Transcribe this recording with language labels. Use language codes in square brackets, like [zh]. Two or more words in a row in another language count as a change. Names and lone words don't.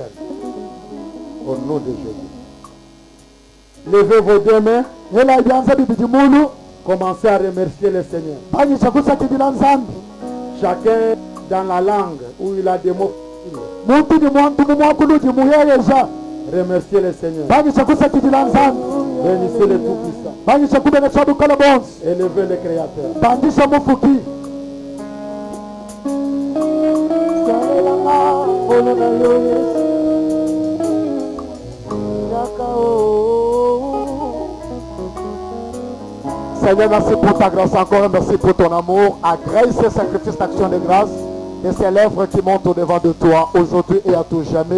[fr] Au nom de Jésus. Levez vos deux mains. Commencez à remercier le Seigneur. Chacun dans la langue où il a des mots. Remerciez le Seigneur. [lun] Bangisha kusakidila nzambi. [fr] Bénissez le Tout-Puissant. [lun] Bangisha kubenesa bukala bonse. [fr] Élevez le Créateur. [lun] Bangisha mufuki. [fr] Seigneur, merci pour ta grâce encore, merci pour ton amour. Agrée ce sacrifice d'action de grâce de ces lèvres qui montent au devant de toi aujourd'hui et à tout jamais.